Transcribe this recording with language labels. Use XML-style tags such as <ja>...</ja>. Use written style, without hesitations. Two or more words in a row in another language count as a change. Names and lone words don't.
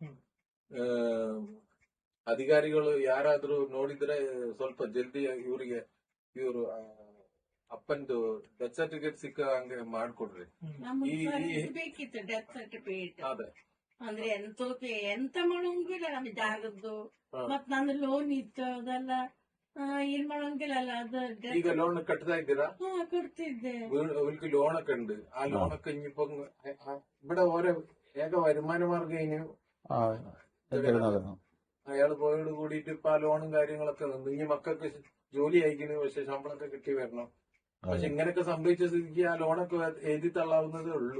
<kn>ಅಧಿಕಾರಿಗಳು ಯಾರಾದ್ರೂ ನೋಡಿದ್ರೆ ಸ್ವಲ್ಪ ಜಲ್ದಿ ಇವರು ಅಪ್ಪಂದು</kn> <en>death certificate</en> <kn>ಸಿಕ್ಕ ಹಂಗೆ ಮಾಡ್ಕೊಡ್ರಿ. ಬೇಕಿತ್ತು</kn> <en>death certificate.</en> <kn>ಅದೇ ಅಂದ್ರೆ ಎಂತ ಮಾಡೋಂಗಿಲ್ಲ ನಮ್ಗೆ ಜಾಗದ್ದು. ಮತ್ ನಂದು ಲೋನ್ ಇತ್ತು, ಅದೆಲ್ಲ ಏನ್ ಮಾಡೋಂಗಿಲ್ಲ. ಅದು ಈಗ ಲೋನ್ ಕಟ್ತಾ ಇದ್ದೀರಾ? ಕೊಡ್ತಿದ್ದೆ.</kn> <ml>അവർക്ക് ലോണൊക്കെ ഉണ്ട്. ആ ലോണൊക്കെ ഇനിയിപ്പോ ഇവിടെ ഓരോ ഏക വരുമാന മാർഗം ഇനി അയാൾ പോയോട് കൂടിയിട്ട് ഇപ്പൊ ആ ലോണും കാര്യങ്ങളൊക്കെ നിന്ന്. ഇനി മക്കൾക്ക് ജോലി അയക്കുന്നു, പക്ഷെ ശമ്പളമൊക്കെ കിട്ടി വരണം. പക്ഷെ ഇങ്ങനെയൊക്കെ സംഭവിച്ച സ്ഥിതിക്ക് ആ ലോണൊക്കെ എഴുതി തള്ളാവുന്നതേ ഉള്ളൂ.</ml>